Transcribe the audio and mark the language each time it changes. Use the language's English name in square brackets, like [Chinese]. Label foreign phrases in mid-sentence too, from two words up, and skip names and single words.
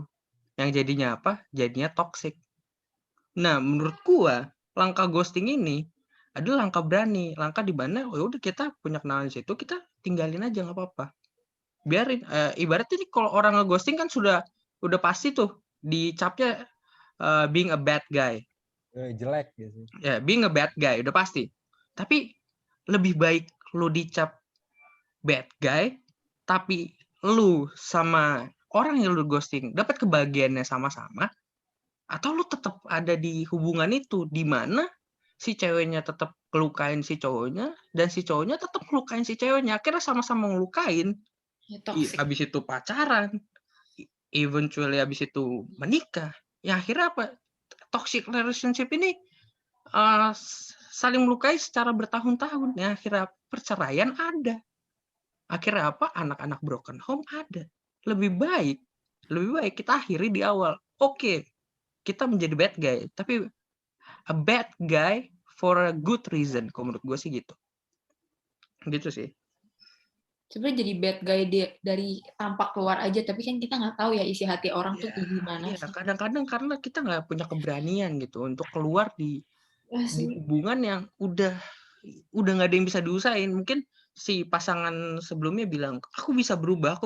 [Indonesian] Yang jadinya apa? Jadinya toxic. Nah, menurut gua, langkah ghosting ini adalah langkah berani, langkah di mana udah kita punya kenalan di situ, kita tinggalin aja nggak apa-apa. Biarin, ibaratnya nih kalau orang nge-ghosting kan udah pasti tuh dicapnya [English] being a bad guy. [Indonesian] Jelek gitu. Ya, [English] being a bad guy [Indonesian] udah pasti. Tapi lebih baik lu dicap [English] bad guy, [Indonesian] tapi lu sama orang yang lu ghosting dapat kebahagiaannya sama-sama, atau lu tetap ada di hubungan itu di mana si ceweknya tetap ngelukain si cowoknya dan si cowoknya tetap ngelukain si ceweknya, akhirnya sama-sama ngelukain. Ya, toxic. Habis itu pacaran, eventually habis itu menikah. Ya akhirnya apa? [English] Toxic relationship [Indonesian] ini saling melukai secara bertahun-tahun. Ya akhirnya perceraian ada. Akhirnya apa? Anak-anak [English] broken home [Indonesian] ada. Lebih baik kita akhiri di awal. Oke, kita menjadi [English] bad guy, [Indonesian] tapi [English] a bad guy for a good reason. [Indonesian] Kalau menurut gue sih gitu. Gitu sih. Sebenarnya jadi [English] bad guy [Indonesian] dari tampak keluar aja, tapi kan kita nggak tahu ya isi hati orang tuh kayak gimana sih. Kadang-kadang karena kita nggak punya keberanian gitu untuk keluar di hubungan yang udah nggak ada yang bisa diusahain. Mungkin si pasangan sebelumnya bilang, aku bisa berubah.